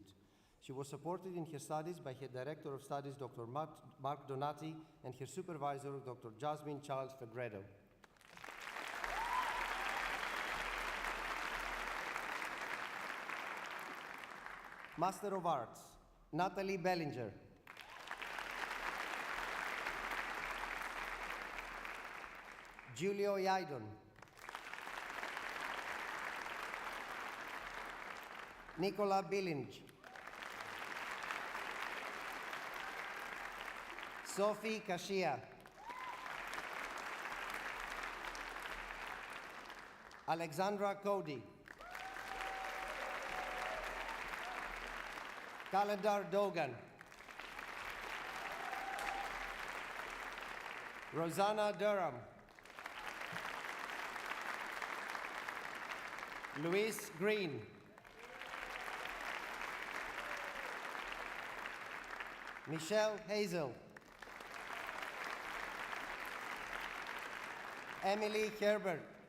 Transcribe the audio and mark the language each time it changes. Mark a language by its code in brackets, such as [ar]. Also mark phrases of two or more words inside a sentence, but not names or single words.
[en] She was supported in her studies by her Director of Studies, Dr. Mark Donati, and her supervisor, Dr. Jasmine Charles Fegredo. Master of Arts, Natalie Bellinger. Giulio Yaidon. Nicola Billinge. Sophie Kashia. Alexandra Cody. Kalendar Dogan. Rosanna Durham. Louise Green. Michelle Hazel. Emily Herbert.